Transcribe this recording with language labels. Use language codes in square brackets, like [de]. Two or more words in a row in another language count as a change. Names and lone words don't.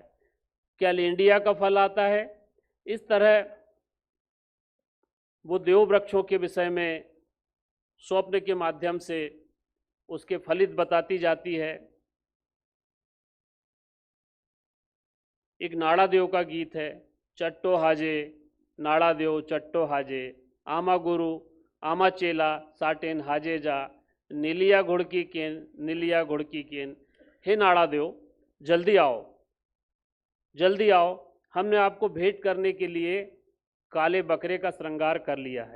[hi] क्या लेंडिया का फल आता है? इस तरह वो देव वृक्षों के विषय में स्वप्न के माध्यम से उसके फलित बताती जाती है। एक नाड़ा देव का गीत है, [bhb] चट्टो हाजे नाड़ा देव चट्टो हाजे, आमा गुरु आमा चेला साटेन हाजे जा, नीलिया घुड़की केन नीलिया घुड़की केन। [hi] हे नाड़ा देव, जल्दी आओ जल्दी आओ, हमने आपको भेंट करने के लिए काले बकरे का श्रृंगार कर लिया है।